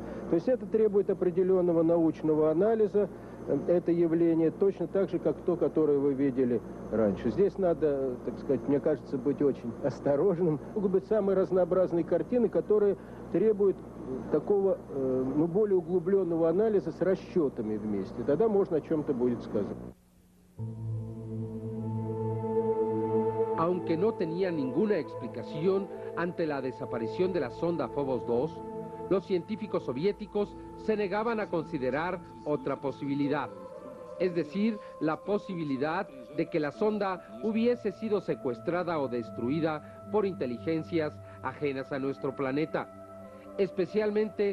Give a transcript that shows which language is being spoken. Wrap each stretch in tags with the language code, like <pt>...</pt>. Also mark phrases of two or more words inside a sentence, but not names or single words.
<ru>То есть это требует определенного научного анализа, это явление, точно так же, как то, которое вы видели раньше. Здесь надо, так сказать, мне кажется, быть очень осторожным. Могут быть самые разнообразные картины, которые требуют такого, ну, более углубленного анализа с расчетами вместе. Тогда можно о чем-то будет сказать.</ru> <es>Aunque no tenía ninguna explicación ante la desaparición de la sonda Phobos 2, los científicos soviéticos se negaban a considerar otra posibilidad, es decir, la posibilidad de que la sonda hubiese sido secuestrada o destruida por inteligencias ajenas a nuestro planeta, especialmente</es>